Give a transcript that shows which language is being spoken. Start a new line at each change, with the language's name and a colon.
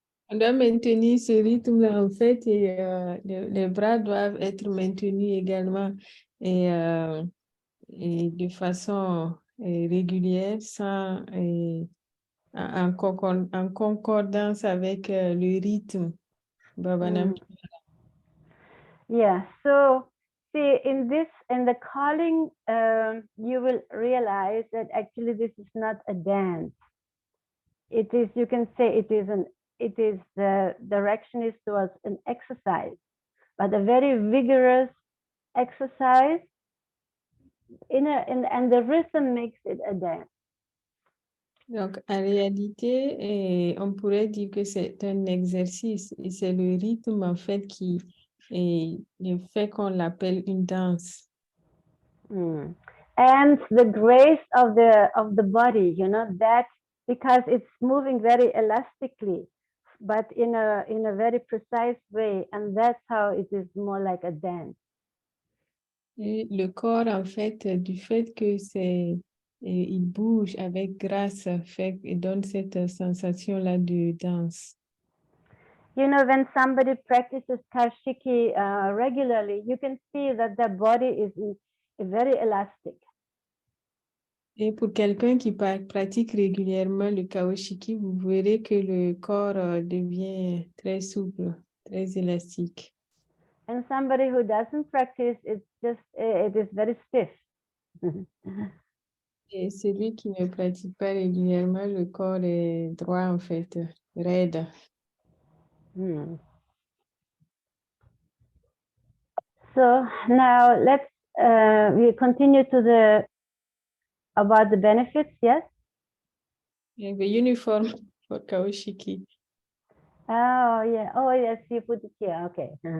French: On doit maintenir ce rythme-là, en fait, et les bras doivent être maintenus également et de façon régulière, sans, en concordance avec le rythme. Bhavanam.
English: Yeah, so see, in the calling, you will realize that actually this is not a dance. It is, you can say the direction is towards an exercise, but a very vigorous exercise and the rhythm makes it a dance.
French: Donc, en réalité, on pourrait dire que c'est un exercice et c'est le rythme, en fait, qui le fait qu'on l'appelle une danse.
English: And the grace of the body, that because it's moving very elastically, but in a very precise way, and that's how it is more like a dance.
French: Et le corps, en fait, du fait que il bouge avec grâce, fait, et donne cette sensation-là de danse.
English: When somebody practices Kaoshikii regularly, you can see that their body is very elastic.
French: Et pour quelqu'un qui pratique régulièrement le Kaoshikii, vous verrez que le corps devient très souple, très élastique.
English: And somebody who doesn't practice, it is very stiff.
French: Et celui qui ne pratique pas régulièrement, le corps est droit, en fait, raide.
English: So now let's we continue to about the benefits, yes? The uniform for Kaoshikii. Oh, yeah. Oh, yes, you put it here. Okay.